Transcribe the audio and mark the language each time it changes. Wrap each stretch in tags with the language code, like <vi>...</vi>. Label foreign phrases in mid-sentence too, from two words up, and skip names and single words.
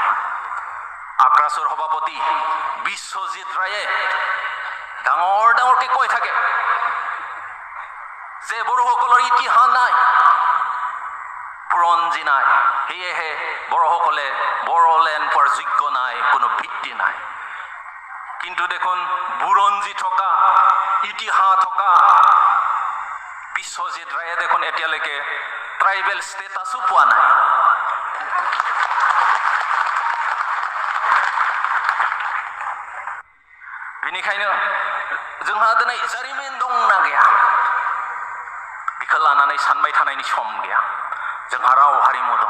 <as>আক্ৰাছৰ সভাপতি বিশ্বজিৎ ৰায়ে ডাঙৰকৈ কৈ থাকে যে বড়োসকলৰ ইতিহাস নাই, বুৰঞ্জী নাই, সেয়েহে বড়োসকলে বড়োলেণ্ড পোৱাৰ যোগ্য নাই, কোনো ভিত্তি নাই। কিন্তু দেখোন বুৰঞ্জী থকা, ইতিহাস থকা বিশ্বজিৎ ৰায়ে দেখোন এতিয়ালৈকে ট্ৰাইবেল ষ্টেটাছো পোৱা নাই।</as> <brx>बेनिखायनो जोंहा दिनै जारिमिन दंना गैया बेखौ लानानै सानबाय थानायनि सम गैया। जोंहा राव हारिमु दं।</brx>